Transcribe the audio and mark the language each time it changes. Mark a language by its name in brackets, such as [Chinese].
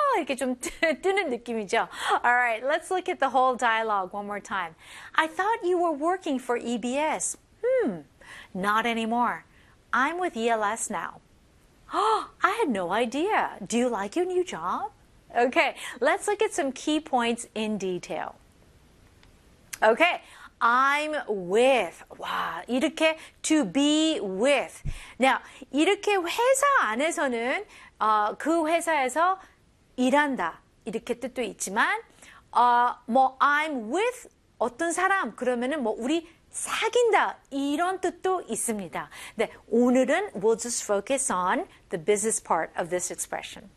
[Korean] 이렇게 좀 뜨는 느낌이죠. [English] Alright, let's look at the whole dialogue one more time. I thought you were working for EBS. Not anymore. I'm with ELS now. I had no idea. Do you like your new job? Okay, let's look at some key points in detail. Okay. I'm with. [Korean] 와, 이렇게 [English] to be with. [Korean] Now, 이렇게 회사 안에서는 그 회사에서 일한다. 이렇게 뜻도 있지만 뭐 [English] I'm with [Korean] 어떤 사람 그러면은 뭐 우리 사귄다 이런 뜻도 있습니다. 네, 오늘은 [English] we'll just focus on the business part of this expression.